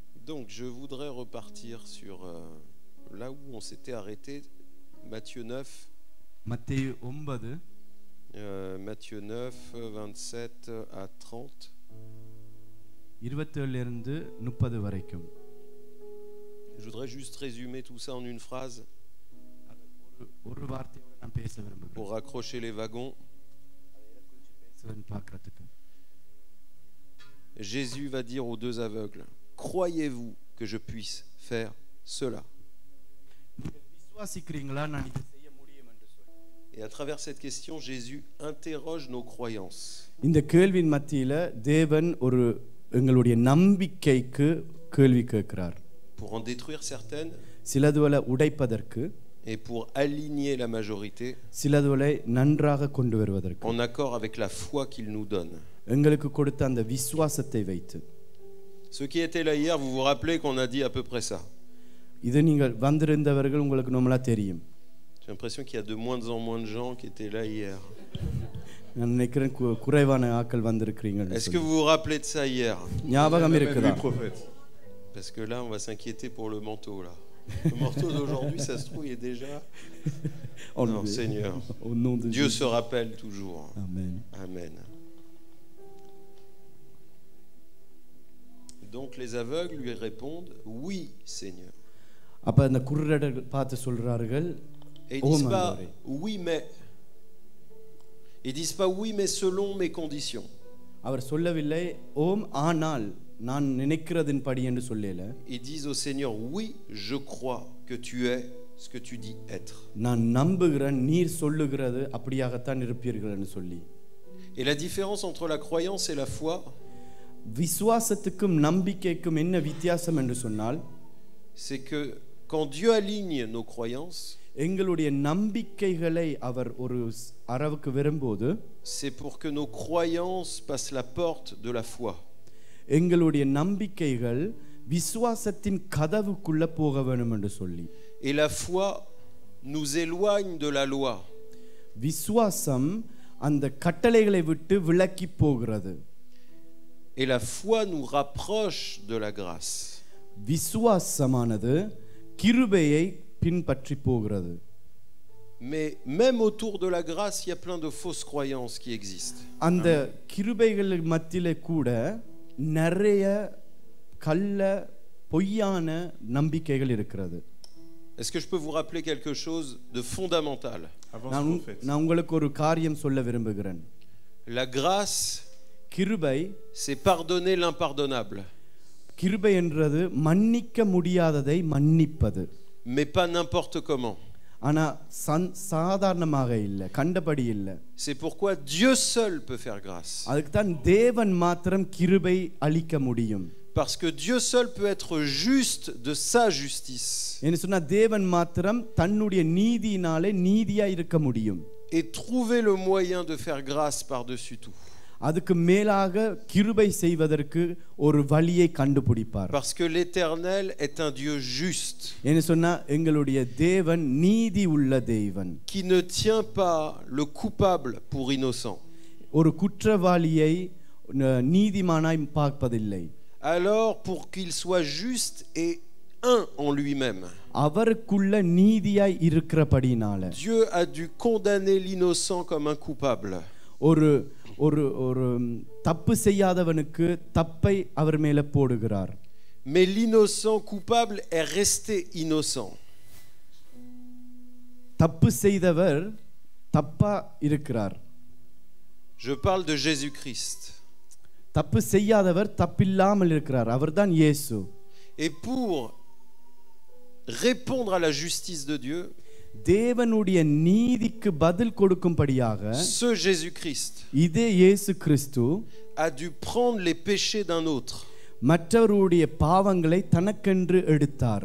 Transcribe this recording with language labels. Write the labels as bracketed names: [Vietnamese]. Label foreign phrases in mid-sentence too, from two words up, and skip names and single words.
[French] Donc, je voudrais repartir sur là où on s'était arrêté, Matthieu 9. [Tamil] மத்தேயு 9 [French] Matthieu 9, 27 à 30. [Tamil] 27 இருந்து 30 வரைக்கும். [French] Je voudrais juste résumer tout ça en une phrase [Tamil] ஒரு வார்த்தையோட நான் பேச விரும்புகிறேன். [French] pour raccrocher les wagons. [Tamil] பேசுவேன் பார்க்கிறதுக்கு. [French] Jésus va dire aux deux aveugles, croyez-vous que je puisse faire cela? [Tamil] விசுவாசிக்கிறீங்களா நான் இதை செய்ய முடியும் என்று சொல்லி. [French] Et à travers cette question, Jésus interroge nos croyances. [Tamil] இந்த கேள்வியின் மத்தியில தேவன் ஒரு எங்களுடைய நம்பிக்கைக்கு கேள்வி கேட்கிறார். [French] Pour en détruire certaines [Tamil] சிலதுவலை உடைப்பதற்கு, [French] et pour aligner la majorité [Tamil] சிலதுவலை நன்றாக கொண்டு வருவதற்கு, [French] en accord avec la foi qu'il nous donne. [Tamil] எங்களுக்கு கொடுத்த அந்த விசுவாசத்தை வைத்து. [French] Ceux qui étaient là hier, vous vous rappelez qu'on a dit à peu près ça. [Tamil] இது நீங்கள் வந்திருந்தவர்கள் உங்களுக்கு நம்மளா தெரியும். [French] J'ai l'impression qu'il y a de moins en moins de gens qui étaient là hier. [Tamil] நான் நினைக்கிறேன் குறைவான ஆட்கள் வந்திருக்கிறீங்க. [French] Est-ce que vous vous rappelez de ça hier? [Tamil] ஞாபகம் இருக்குதா? [French] Parce que là, on va s'inquiéter pour le manteau là. Le manteau d'aujourd'hui, ça se trouve, il est déjà. Non, Seigneur. Au nom de Dieu Jésus. se rappelle toujours. Amen. Amen. Donc les aveugles lui répondent, oui, Seigneur. [Tamil] அப்ப அந்த குருடர்கள் பார்த்து சொல்றார்கள், [French] Et ils disent pas oui mais. Ils disent pas oui mais selon mes conditions. [Tamil] அவர் சொல்லவில்லை ஓம் ஆனால் நான் நினைக்கிறதின்படி என்று சொல்லல. [French] Ils disent au Seigneur, oui, je crois que tu es ce que tu dis être. [Tamil] நான் நம்புகிறேன் நீர் சொல்லுகிறது அப்படியாகத்தான் இருப்பீர்கள் என்று சொல்லி. [French] Et la différence entre la croyance et la foi, [Tamil] விசுவாசத்துக்கும் நம்பிக்கைக்கும் என்ன வித்தியாசம் என்று சொன்னால், [French] c'est que quand Dieu aligne nos croyances, [Tamil] எங்களுடைய நம்பிக்கைகளை அவர் ஒரு அரவுக்கு வரும்போது, [French] c'est pour que nos croyances passent la porte de la foi. [Tamil] எங்களுடைய நம்பிக்கைகள் விசுவாசத்தின் கதவுக்குள்ள போக வேண்டும் என்று சொல்லி. [French] Et la foi nous éloigne de la loi. [Tamil] விசுவாசம் அந்த கட்டளைகளை விட்டு விலக்கி போகிறது. [French] Et la foi nous rapproche de la grâce. [Tamil] விசுவாசமானது கிருபையை பின்பற்றி போகிறது. [French] Mais même autour de la grâce, il y a plein de fausses croyances qui existent. [Tamil] அந்த கிருபைகள் மத்தியிலே கூட நிறைய கள்ள பொய்யான நம்பிக்கைகள் இருக்கிறது. [French] Est-ce que je peux vous rappeler quelque chose de fondamental? [Tamil] நான் உங்களுக்கு ஒரு காரியம் சொல்ல விரும்புகிறேன். [French] La grâce, [Tamil] கிருபை, [French] c'est pardonner l'impardonnable. [Tamil] கிருபை என்றது மன்னிக்க முடியாததை மன்னிப்பது. [French] Mais pas n'importe comment. [Tamil] ஆனா சாதாரணமாக இல்ல, கண்டபடி இல்ல. [French] C'est pourquoi Dieu seul peut faire grâce. [Tamil] அதுக்கு தான் தேவன் மாத்திரம் கிருபை அளிக்க முடியும். [French] Parce que Dieu seul peut être juste de sa justice. [Tamil] என்ன சொன்னா தேவன் மாத்திரம் தன்னுடைய நீதியினாலே நீதியா இருக்க முடியும். [French] Et trouver le moyen de faire grâce par-dessus tout. [Tamil] அதுக்கு மேலாக கிருபை செய்வதற்கு ஒரு வழியை கண்டுபிடிப்பார். [French] Parce que l'Éternel est un Dieu juste. [Tamil] என்ன சொன்னா எங்களுடைய தேவன் நீதி உள்ள தேவன். [French] Qui ne tient pas le coupable pour innocent. [Tamil] ஒரு குற்றவாளியை நீதிமானாய் பார்ப்பதில்லை. [French] Alors pour qu'il soit juste et un en lui-même. [Tamil] அவருக்குள்ள நீதியாய் இருக்கிறபடினால [French] Dieu a dû condamner l'innocent comme un coupable. [Tamil] ஒரு ஒரு ஒரு தப்பு செய்யாதவனுக்கு தப்பை அவர் மேல போடுகிறார். [French] Mais l'innocent coupable est resté innocent. [Tamil] தப்பு செய்தவர் தப்பா இருக்கிறார். [French] Je parle de Jésus-Christ. [Tamil] தப்பு செய்யாதவர் தப்பில்லாமல் இருக்கிறார். அவர்தான் இயேசு. [French] Et pour répondre à la justice de Dieu, [Tamil] தேவனுடைய நீதிக்கு பதில் கொடுக்கும்படியாக [French] ce Jésus-Christ [Tamil] இதே இயேசு கிறிஸ்து [French] a dû prendre les péchés d'un autre. [Tamil] மற்றவருடைய பாவங்களை தனக்கென்று எடுத்தார்.